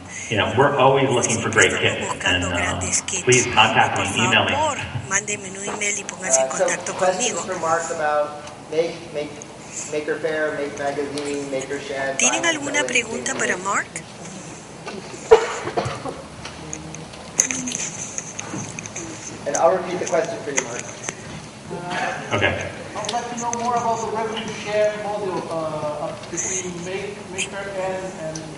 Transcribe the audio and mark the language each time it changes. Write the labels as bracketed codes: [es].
[en] And we're always looking for great kits. And please contact me, email me. [es] Mándeme un email y pónganse en contacto conmigo. [en] For Mark about Maker Faire, Make Magazine, Makershed. [es] ¿Tienen alguna pregunta para Mark? [en] And I'll repeat the question for you, Mark. Okay. I'd like to know more about the revenue share model between Maker and